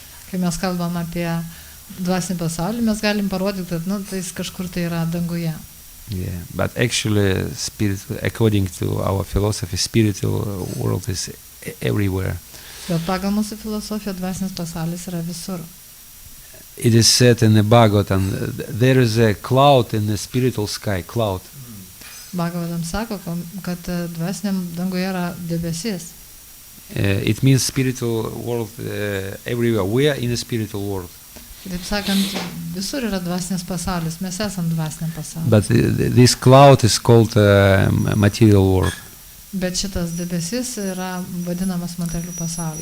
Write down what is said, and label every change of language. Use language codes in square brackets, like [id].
[lt] Kai mes kalbam apie dvasinį pasaulį, mes galim parodyti, kad tai kažkur tai yra danguje. [en] Yeah, but actually, according to our philosophy, spiritual world is everywhere. [lt] Bet pagal mūsų filosofiją dvasinis pasaulis yra visur. [en] It is said in the Bhagavatam, there is a cloud in the spiritual sky, cloud. [lt] Bhagavatam sako, kad dvasiniam danguje yra debesis. [en] It means spiritual world everywhere. We are in the spiritual world. [lt] Taip sakant, visur yra dvasinis pasaulis, mes esam dvasiniam pasauliu. [en] But this cloud is called material world. [lt] Bet šitas debesis yra vadinamas materialiu pasauliu.